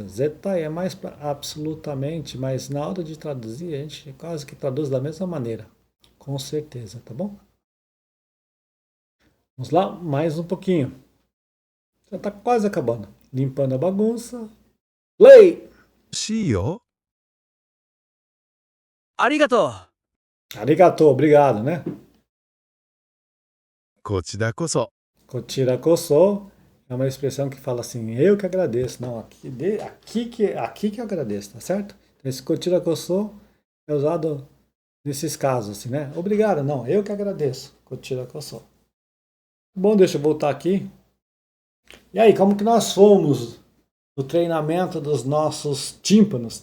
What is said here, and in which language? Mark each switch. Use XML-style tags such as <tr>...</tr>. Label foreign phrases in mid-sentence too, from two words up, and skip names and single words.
<pt>Zetai é mais para absolutamente, mas na hora de traduzir, a gente quase que traduz da mesma maneira. Com certeza, tá bom? Vamos lá, mais um pouquinho. Já está quase acabando. Limpando a bagunça. Play!</pt> <ja>楽しいよ。ありがとう。</ja> <pt>Arigato, obrigado, né? こちらこそ。</pt> <ja>Kochira koso</ja> <pt>é uma expressão que fala assim, eu que agradeço. Não, aqui que eu agradeço, tá certo? Então, esse</pt> <ja>kochira koso</ja> <pt>é usado nesses casos, assim, né? Obrigado, não, eu que agradeço.</pt> <ja>Kochira koso.</ja> <pt>Bom, deixa eu voltar aqui. E aí, como que nós fomos no treinamento dos nossos tímpanos.</pt>